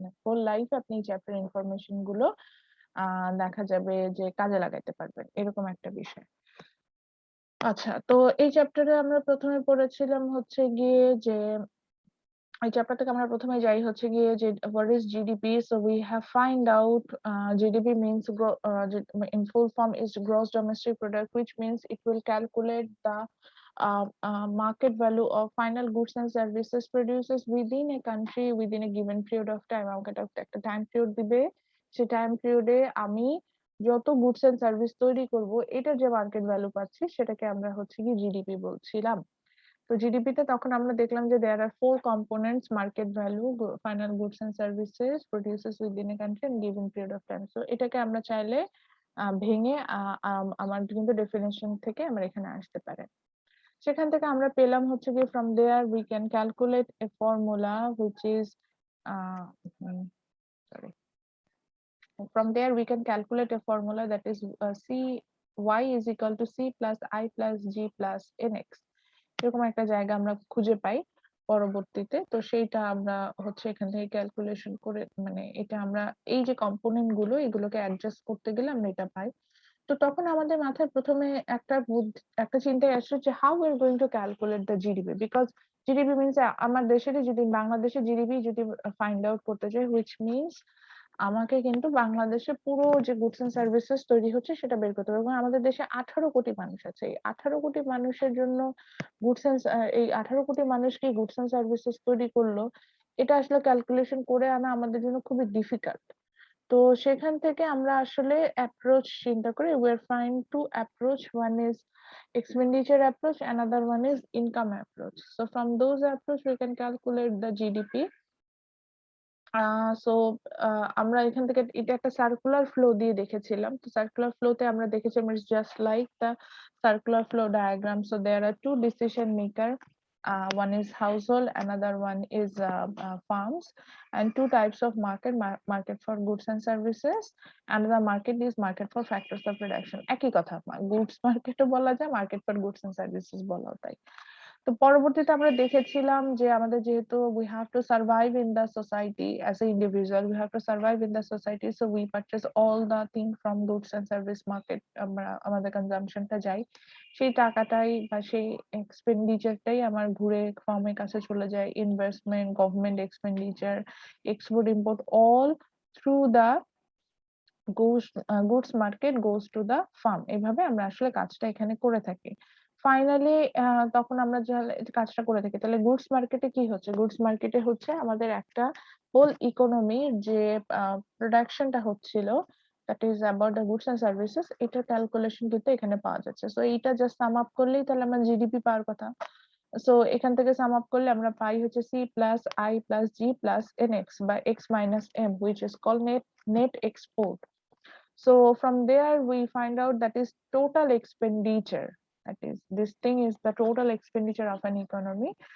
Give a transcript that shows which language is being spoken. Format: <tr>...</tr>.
<bn>Whole লাইফে আপনি এই চ্যাপ্টারের ইনফরমেশন গুলো দেখা যাবে যে কাজে লাগাইতে পারবেন, এরকম একটা বিষয়। আচ্ছা, তো এই চ্যাপ্টারে আমরা প্রথমে পড়েছিলাম হচ্ছে গিয়ে যে এই চ্যাপ্টার থেকে আমরা প্রথমে যাই হচ্ছে গিয়ে যে</bn> <en>what is GDP. So we have find out GDP means in full form is gross domestic product, which means it will calculate the market value of final goods and services produces within a country within a given period of time.</en> <bn>আমাকে একটা time period দিবে, সেই time পিরিয়ডে আমি যত goods and service তৈরি করব, এটার যে মার্কেট ভ্যালু পাচ্ছি সেটাকে আমরা হচ্ছে কি জিডিপি বলছিলাম। তো জিডিপিতে তখন আমরা দেখলাম যে</bn> <en>There are 4 components: market value, final goods and services produces within a country and given period of time.</en> <bn>So এটাকে আমরা চাইলে ভেঙে আমার কিন্তু ডেফিনেশন থেকে আমরা এখানে আসতে পারে। সেখান থেকে আমরা পেলাম হচ্ছে কি</bn> <en>From there we can calculate a formula which is sorry from there we can calculate a formula that is C y is equal to C plus I plus G plus NX.</en> <bn>এরকম একটা জায়গা আমরা খুঁজে পাই পরবর্তীতে। তো সেইটা আমরা হচ্ছে এখান থেকে ক্যালকুলেশন করে মানে এটা আমরা এই যে কম্পোনেন্ট গুলো এগুলোকে অ্যাডজাস্ট করতে গেলে আমরা এটা পাই। তো তখন আমাদের মাথায় ১ম এ একটা চিন্তাই আসলো যে</bn> <en>how we are going to calculate the GDP because GDP means</en> <bn>আমার দেশেরই যদি বাংলাদেশের জিডিপি যদি ফাইন্ড আউট করতে চাই</bn> <en>which means</en> <bn>আমাকে কিন্তু বাংলাদেশে পুরো যে গুডস অ্যান্ড সার্ভিসেস তৈরি হচ্ছে সেটা বের করতে হবে এবং আমাদের দেশে ১৮ কোটি মানুষ আছে। এই ১৮ কোটি মানুষের জন্য এই ১৮ কোটি মানুষ কি গুডস অ্যান্ড সার্ভিসেস তৈরি করলো, এটা আসলে ক্যালকুলেশন করে আনা আমাদের জন্য খুবই ডিফিকাল্ট। তো সেখান থেকে আমরা আসলে অ্যাপ্রোচ চিন্তা করি</bn> <en>we are trying to approach one is expenditure approach another one is income approach so from those approach we can calculate the GDP</en> <bn>so আমরা এখান থেকে এটা একটা সার্কুলার ফ্লো দিয়ে দেখেছিলাম। তো সার্কুলার ফ্লোতে আমরা দেখেছিলাম</bn> <en>It's just like the circular flow diagram. So there are 2 decision maker. One is household, another one is farms, and two types of market for goods and services. Another market is market for factors of production.</en> <bn>একই কথা, goods মার্কেটও বলা যায়, market for goods and services বলাও তাই। তো পরবর্তীতে আমরা দেখেছিলাম যে আমাদের যেহেতু</bn> <en>we have to survive in the society as an individual, we have to survive in the society, so we purchase all the thing from goods and service market.</en> <bn>আমরা আমাদের কনজাম্পশনটা যাই, সেই টাকাটাই বা সেই এক্সপেন্ডিচারটাই আমার ঘুরে ফার্মের কাছে চলে যায়, investment, government expenditure, export import,</bn> <en>All through the goods market goes to the firm.</en> <bn>এভাবে আমরা আসলে কাজটা এখানে করে থাকি। ফাইনালি তখন আমরা যে কাজটা করে থাকি, তাহলে গুডস মার্কেটে কি হচ্ছে? গুডস মার্কেটে হচ্ছে আমাদের একটা হোল ইকোনমির যে প্রোডাকশনটা হচ্ছিল,</bn> <en>that is about the goods and services,</en> <bn>এটার ক্যালকুলেশন কিন্তু এখানে পাওয়া যাচ্ছে। সো এইটা জাস্ট সাম আপ করলেই তাহলে আমার জিডিপি পাওয়ার কথা। সো এখান থেকে সাম আপ করলে আমরা পাই হচ্ছে C plus I plus G plus NX বা X minus M,</bn> <en>which is called net export. So from there we find out that is total expenditure. That is, this thing is the total expenditure of an economy.</en>